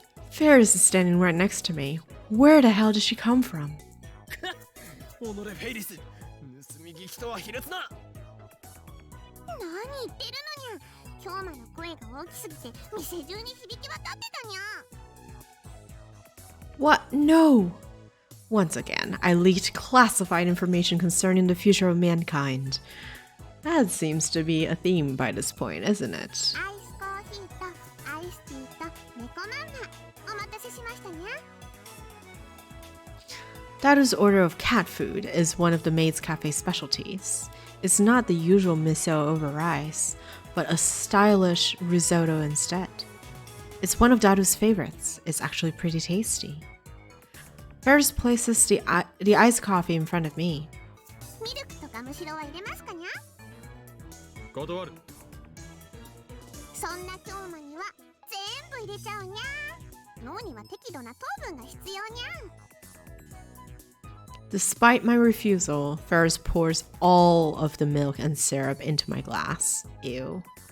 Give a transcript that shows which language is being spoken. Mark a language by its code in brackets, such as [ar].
[en] Ferris is standing right next to me. Where the hell did she come from? [ja] 己フェイリス、盗み聞きとは卑劣な。何言ってるのにゃ。京馬の声が大きすぎて店中に響き渡ってたにゃ。 [en] What? No! Once again, I leaked classified information concerning the future of mankind. That seems to be a theme by this point, isn't it? [ja] アイスコーヒーとアイスティーと猫まんまお待たせしましたにゃ。 [en] Daru's order of cat food is one of the maid's cafe specialties. It's not the usual miso over rice, but a stylish risotto instead. It's one of Daru's favorites. It's actually pretty tasty. Ferris places the iced coffee in front of me. [ja] ミルクとかむしろは入れますかにゃ。断る。そんな京馬には全部入れちゃうにゃ。脳には適度な糖分が必要にゃ。 [en] Despite my refusal, Ferris pours all of the milk and syrup into my glass. Ew.